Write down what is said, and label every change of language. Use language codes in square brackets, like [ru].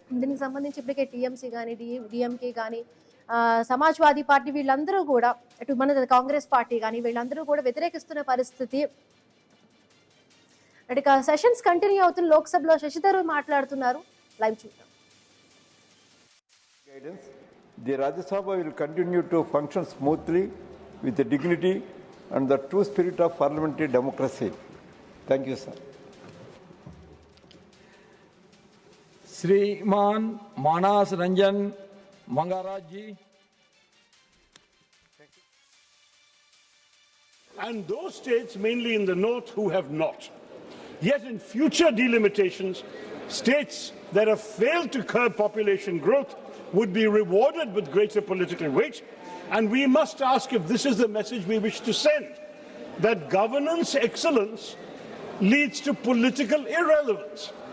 [te] దీనికి సంబంధించి ఇప్పటికే టీఎంసీ కానీ డిఎంకే కానీ సమాజ్వాదీ పార్టీ వీళ్ళందరూ కూడా, అటు మన కాంగ్రెస్ పార్టీ కానీ వీళ్ళందరూ కూడా వ్యతిరేకిస్తున్న పరిస్థితి. అంటే సెషన్స్ కంటిన్యూ అవుతున్న లోక్సభలో శశిధర్ మాట్లాడుతున్నారు. లైవ్ చూద్దాం. [en] The Rajya Sabha will continue to function smoothly with the dignity and the true spirit of parliamentary democracy. Thank you, sir. [hi] श्रीमान मानस रंजन मंगाराज जी। [en] And those states, mainly in the north, who have not. Yet in future delimitations, states that have failed to curb population growth would be rewarded with greater political weight. And we must ask if this is the message we wish to send, that governance excellence leads to political irrelevance.